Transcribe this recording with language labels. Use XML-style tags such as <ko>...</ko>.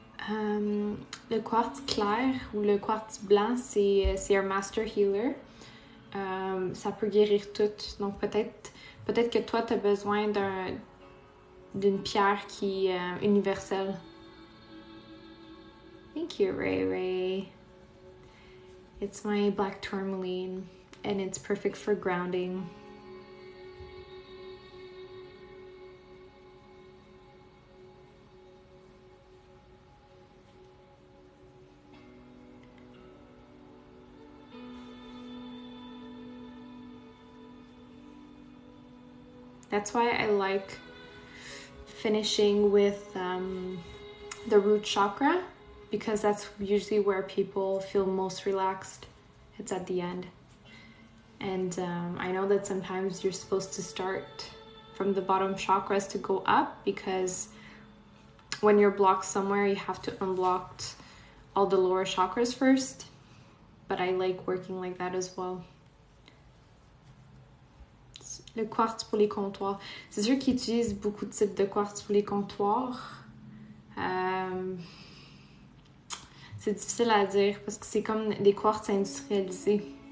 <fr>Le quartz clair ou le quartz blanc, c'est un master healer. Ça peut guérir tout. Donc peut-être que toi, tu as besoin d'une pierre qui est universelle.</fr> <en>Thank you, Ray Ray. It's my black tourmaline and it's perfect for grounding. That's why I like finishing with the root chakra, because that's usually where people feel most relaxed. It's at the end. And I know that sometimes you're supposed to start from the bottom chakras to go up, because when you're blocked somewhere, you have to unblock all the lower chakras first. But I like working like that as well.</en> <fr>Le quartz pour les comptoirs. C'est sûr qu'ils utilisent beaucoup de types de quartz pour les comptoirs. C'est difficile à dire parce que c'est comme des quartz industrialisés.</fr>